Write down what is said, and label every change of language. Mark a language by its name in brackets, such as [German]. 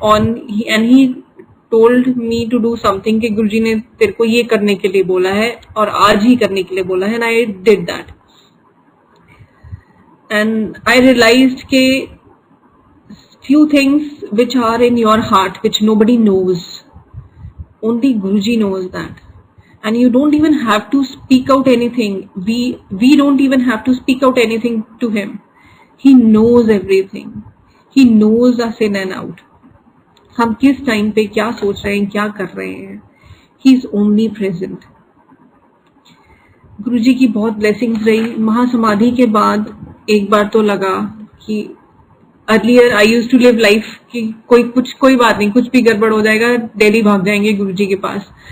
[English] and he told me to do something [Hindi] कि गुरुजी ने तेरे को ये करने के लिए बोला है और आज ही करने के लिए बोला है. [English] And I did that, and I realised के few things which are in your heart which nobody knows, only Guruji knows that. And you don't even have to speak out anything. We don't even have to speak out anything to him. He knows everything. He knows us in and out. [Hindi] हम किस time पे क्या सोच रहे हैं, क्या कर रहे हैं. [English] He is only present. [Hindi] गुरुजी की बहुत ब्लेसिंग्स रही. महासमाधि के बाद एक बार तो लगा कि [English] earlier I use to live life [Hindi] कि कोई बात नहीं, कुछ भी गड़बड़ हो जाएगा, डेली भाग जाएंगे गुरुजी के पास.